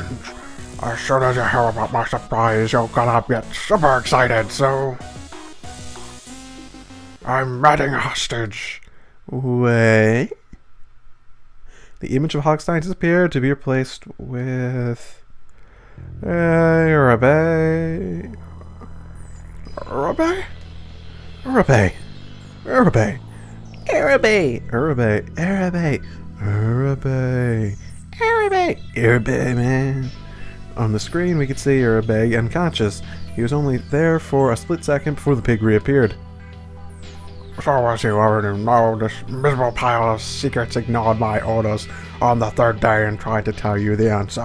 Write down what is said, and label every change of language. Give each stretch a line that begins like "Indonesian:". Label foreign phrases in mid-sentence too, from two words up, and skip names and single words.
English: As soon as you hear about my surprise, you're gonna get super excited, so... I'm adding a hostage. Wait... The image of Hogstein disappeared to be replaced with... Urabe... Urabe? Urabe. Urabe. Arabe! Urabe. Urabe. Urabe. Urabe. Urabe, man. On the screen, we could see Urabe unconscious. He was only there for a split second before the pig reappeared. So as you already know, this miserable pile of secrets ignored my orders on the 3rd day and tried to tell you the answer.